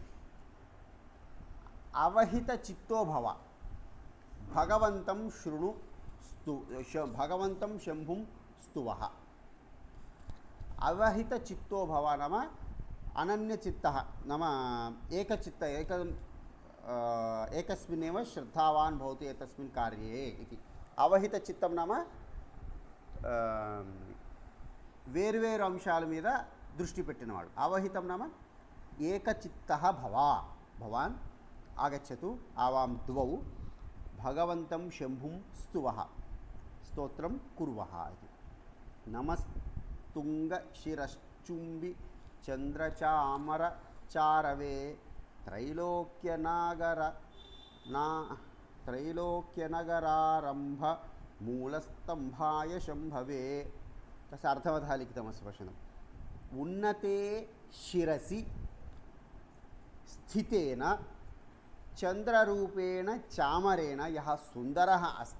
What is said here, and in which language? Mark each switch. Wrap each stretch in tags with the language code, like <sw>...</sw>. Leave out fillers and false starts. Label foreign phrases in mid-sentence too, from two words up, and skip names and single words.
<sa>अवहितचित्तो भव, भगवन्तं शृणु भगवन्तं शम्भुं स्तुवः। अवहितचित्तो भव नाम अनन्यचित्तः, नाम एकस्मिन्नेव श्रद्धावान् भवति एतस्मिन् कार्ये इति। अवहितचित्तं नाम</sa> <te>వేర్వేరు అంశాల మీద దృష్టి పెట్టినవాడు.</te> <sa>అవహితం నామ ఏకచిత్తః భవ, భవాన్ ఆగచ్చతు ఆవాం ద్వౌ భగవంతం శంభుం స్తువః, స్తోత్రం కుర్వః ఇది. నమస్తుంగశిరశ్చుంబి చంద్రచామరచారవే त्रैलोक्यनगरारम्भ मूलस्तंभाय शंभवे. तस्य अर्थवतः लिखितमस्ति पश्यन्तु. उन्नते शिरसि स्थितेन चन्द्ररूपेण चामरेण यः सुन्दरः अस्ति.</sa>